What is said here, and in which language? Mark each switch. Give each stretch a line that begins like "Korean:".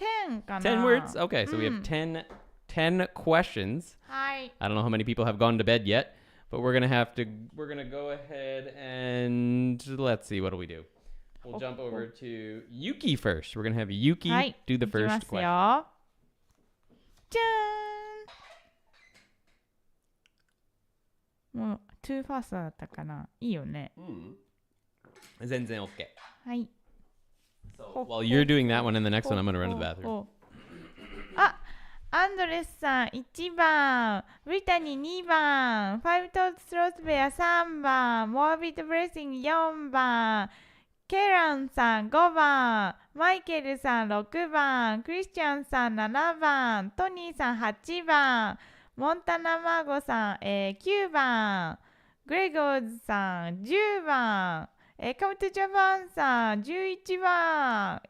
Japanese: 10かな。
English: 10 words? Okay, so we have 10 questions.
Japanese: はい。
English: I don't know how many people have gone to bed yet, but we're gonna go ahead and let's see, what do we do? We'll jump over to Yuki first. We're gonna have Yuki
Japanese: はい。
English: do the
Japanese: いき
English: first
Japanese: ます
English: question.
Japanese: よ。じゃーん。もう
English: too fast
Japanese: だったかな。いいよね。全然 OK. はい。
English: So while you're doing that one and the next one, I'm gonna run to the bathroom.
Japanese: あ、アンドレスさん1番、ブリタニー2番、ファイブトースロースベア3番、モアビットブレッシング4番、ケランさん5番、マイケルさん6番、クリスチャンさん7番、トニーさん8番、モンタナマゴさん、9番、グレゴーズさん10番、カムトジャパンさん11番。